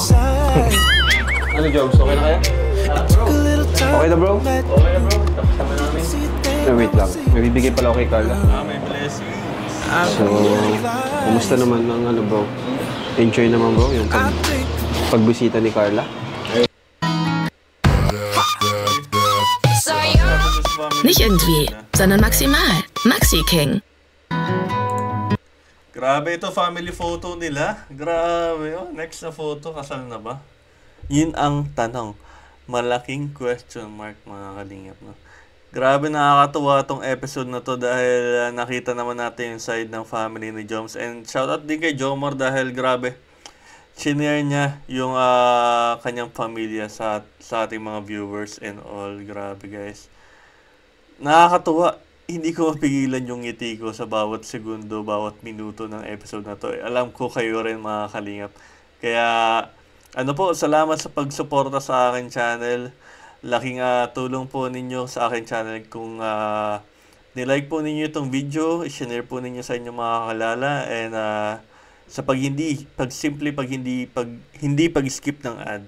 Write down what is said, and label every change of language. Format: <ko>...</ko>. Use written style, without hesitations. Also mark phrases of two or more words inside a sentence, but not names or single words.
<tl>Ano, Jobs? Okay na kaya? Okay na, bro? Okay na bro, tapos naman namin. Wait lang. May bibigay pala ako kay Carla. May blessing. So, kumusta naman ang bro? Enjoy naman, bro, yung pagbisita ni Carla?</tl> <de>Nicht irgendwie, sondern maximal.</de> <tl>Maxi King. Grabe ito, family photo nila. Grabe. Oh, next na photo, kasal na ba? Yun ang tanong. Malaking</tl> <en>question mark,</en> <tl>mga kalingap. No? Grabe, nakakatuwa tong episode na to dahil nakita naman natin yung side ng family ni Joms. And shoutout din kay Jomar dahil grabe, shinare niya yung kanyang pamilya sa ating mga</tl> <en>viewers and all.</en> <tl>Grabe guys. Nakakatuwa. Hindi ko mapigilan yung ngiti ko sa bawat segundo, bawat minuto ng episode na to. Alam ko kayo rin mga kalingap. Kaya, salamat sa pagsuporta sa akin channel. Laking tulong po ninyo sa akin channel kung nilike po ninyo itong video, i-share po ninyo sa inyong mga kalala, and sa hindi pag-skip ng ads.</tl>